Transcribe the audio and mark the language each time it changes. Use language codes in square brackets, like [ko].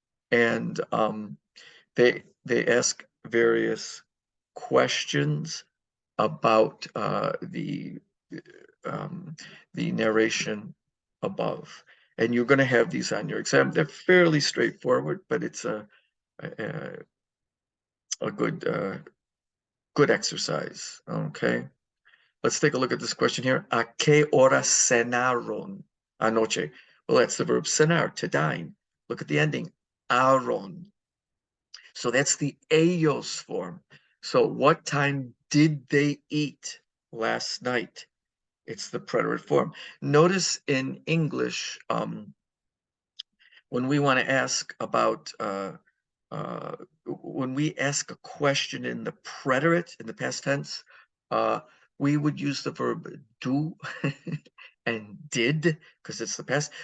[en] And they ask various questions about the narration above. And you're going to have these on your exam. They're fairly straightforward, but it's a good exercise. Okay. Let's take a look at this question here. [es] ¿A qué hora cenaron anoche? [en] Well, that's the verb cenar, to dine. Look at the ending, aron. So that's the ellos form. So what time did they eat last night? It's the preterite form. Notice in English, when we want to ask about, when we ask a question in the preterite, in the past tense, we would use the verb do and did, because it's the past.